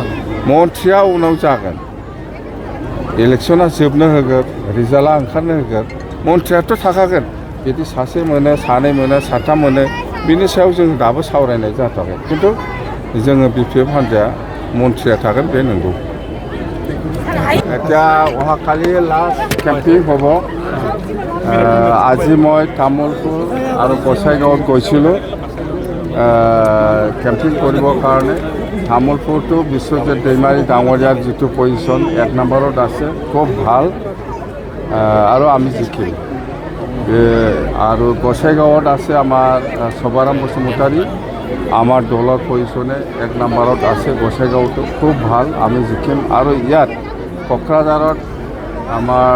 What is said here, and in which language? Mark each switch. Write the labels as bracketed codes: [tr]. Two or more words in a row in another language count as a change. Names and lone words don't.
[brx] मन्थ्रिया उनाव जागोन इलेक्शना जोबनो होगोन रिजाल्टआ ओंखारनो होगोन मन्थ्रियाथ' थाखागोन बिदि सासे मोनो सानै मोनो साथाम मोनो बिनि सायाव जों दाबो सावरायनाय जाथाराखै किन्तु जोङो BPF हान्जाया मन्थ्रिया थागोन बे नंगौ [as] এতিয়া অহাকালি [en] last camping [as] হ'ব আজি মই তামোলপুৰ আৰু গোসাইগাঁৱত গৈছিলোঁ কেম্পিং কৰিবৰ কাৰণে তামোলপুৰটো বিশ্বজিৎ দৈমাৰী ডাঙৰীয়াৰ যিটো পজিশ্যন 1 নম্বৰত আছে খুব ভাল আৰু আমি জিকিম আৰু গোসাইগাঁৱত আছে আমাৰ সবাৰাম বসুমতাৰী আমাৰ দলৰ পজিশ্যনে 1 নম্বৰত আছে গোসাইগাঁৱতো খুব ভাল আমি জিকিম আৰু ইয়াত কোকৰাঝাৰত আমাৰ